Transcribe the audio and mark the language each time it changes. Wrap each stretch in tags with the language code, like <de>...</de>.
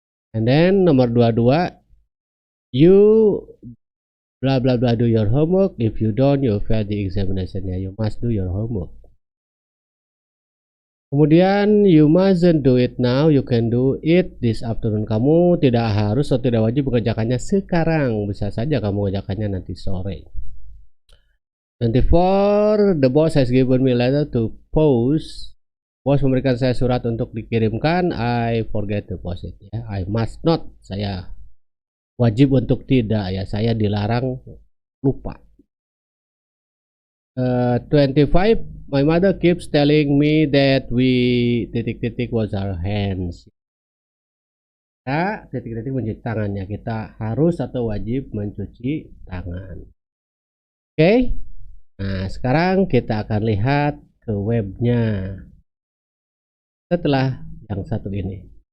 <en>And then nomor 22, you blah blah blah do your homework. If you don't, you fail the examination. Ya, you must do your homework. Kemudian you mustn't do it now, you can do it this afternoon.</en> <id>Kamu tidak harus atau tidak wajib mengerjakannya sekarang, bisa saja kamu mengerjakannya nanti sore.</id> <en>24, the boss has given me a letter to post.</en> <id>Bos memberikan saya surat untuk dikirimkan.</id> <en>I forget to post it</en> <id>ya.</id> <en>I must not,</en> <id>saya wajib untuk tidak ya, saya dilarang lupa.</id> <en>25, my mother keeps telling me that we titik-titik wash our hands.</en> <id>Kita titik-titik mencuci tangannya, kita harus atau wajib mencuci tangan. Oke. Nah, sekarang kita akan lihat ke webnya setelah yang satu ini.</id>